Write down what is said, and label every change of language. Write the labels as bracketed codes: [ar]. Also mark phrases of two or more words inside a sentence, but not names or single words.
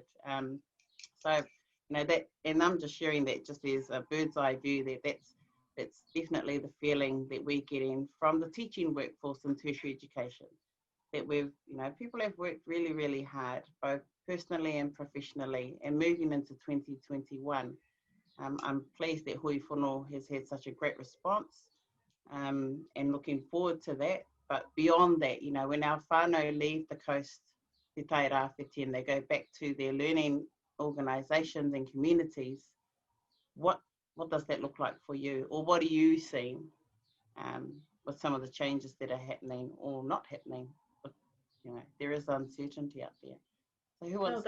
[en] So, you know, that, and I'm just sharing that just as a bird's eye view, that's definitely the feeling that we're getting from the teaching workforce in tertiary education. That we've, you know, people have worked really, really hard, both personally and professionally, and moving into 2021. I'm pleased that [mi] hui whānau [en] has had such a great response, and looking forward to that. But beyond that, you know, when our whānau leave the coast, [mi] te tai rā whiti, [en] and they go back to their learning organisations and communities, what does that look like for you? Or what are you seeing with some of the changes that are happening or not happening? But, you know, there is uncertainty out there. So who wants